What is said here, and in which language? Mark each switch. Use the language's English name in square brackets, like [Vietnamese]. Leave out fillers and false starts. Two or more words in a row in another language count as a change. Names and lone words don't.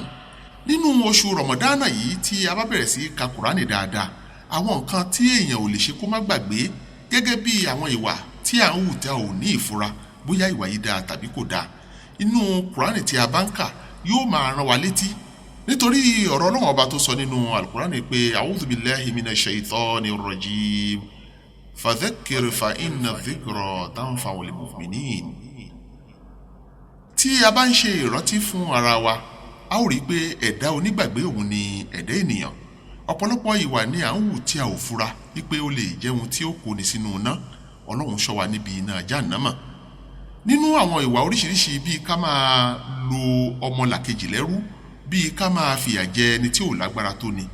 [Yoruba] Nínú oṣù Ramadan yìí tí a bá bẹ̀rẹ̀ sí ka Qur'ani dáadáa, àwọn nǹkan tí èèyàn ò lè ṣe kó má gbàgbé gẹ́gẹ́ bí àwọn ìwà tí à ń hù tí a ò ní ìfura bóyá ìwà yìí dáa tàbí kò dáa. Inú Qur'ani tí a bá ń kà yóò máa rán wa létí. Nítorí ọ̀rọ̀ ọlọ́run ọba tó sọ nínú Al-Qur'ani pé [Arabic] أعوذ بالله من الشيطان الرجيم فذكر فإن الذكرى تنفع المؤمنين. [Yoruba] Tí a bá ń ṣe ìrántí fún ara wa, a ó rí pé ẹ̀dá onígbàgbé òun ni ẹ̀dá ènìyàn. Ọ̀pọ̀lọpọ̀ ìwà ni à ń hù tí a ò fura wípé ó lè jẹ́ ohun tí ó kóni sínú iná. Ọlọ́run ṣọ́ wa níbi iná Jahannama. Nínú àwọn ìwà oríṣiríṣi bíi ká máa lo ọmọlàkejì lẹ́rú, bíi ká máa fìyà jẹ ẹni tí ò lágbára tó ni.